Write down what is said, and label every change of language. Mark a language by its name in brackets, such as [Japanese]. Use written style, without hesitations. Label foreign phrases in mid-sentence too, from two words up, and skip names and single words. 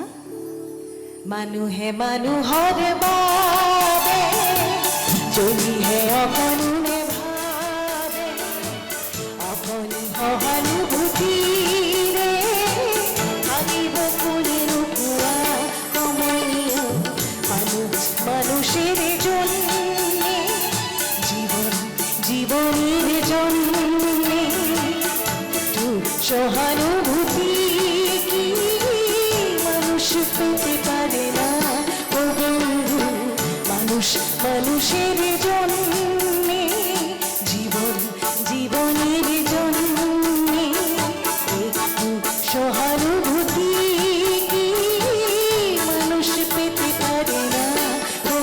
[Assamese] মানুহে মানুহৰ বাবে যদিহে অকণো নেভাবে, অকণি সহানুভূতিৰে ভাবিব কোনেনো কোৱা। [Bangla] সমনীয় মানুষের জন্যে, জীবনের জন্যে সহানুভূতি কি মানুষ পেতে পারে না? ও বন্ধু, মানুষের জন্যে, জীবনের জন্যে একটু সহানুভূতি কি মানুষ পেতে পারে না?